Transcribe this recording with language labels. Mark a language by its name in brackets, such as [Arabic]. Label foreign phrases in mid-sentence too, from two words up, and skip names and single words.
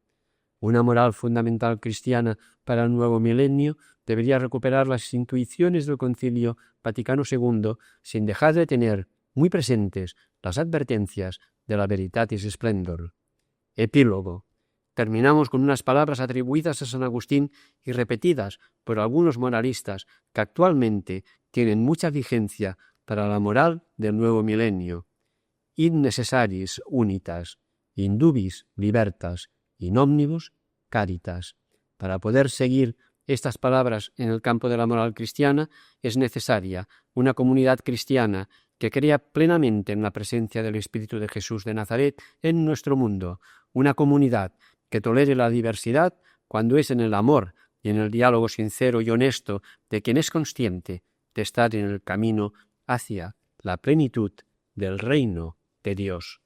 [Spanish] Una moral fundamental cristiana para el nuevo milenio debería recuperar las intuiciones del Concilio Vaticano II sin dejar de tener muy presentes las advertencias de la Veritatis Splendor. Epílogo. Terminamos con unas palabras atribuidas a San Agustín y repetidas por algunos moralistas que actualmente tienen mucha vigencia para la moral del nuevo milenio. [Latin] In necessaris unitas, in dubis libertas, in omnibus caritas. [Spanish] Para poder seguir estas palabras en el campo de la moral cristiana, es necesaria una comunidad cristiana que crea plenamente en la presencia del Espíritu de Jesús de Nazaret en nuestro mundo, una comunidad que tolere la diversidad cuando es en el amor y en el diálogo sincero y honesto de quien es consciente de estar en el camino hacia la plenitud del reino de Dios.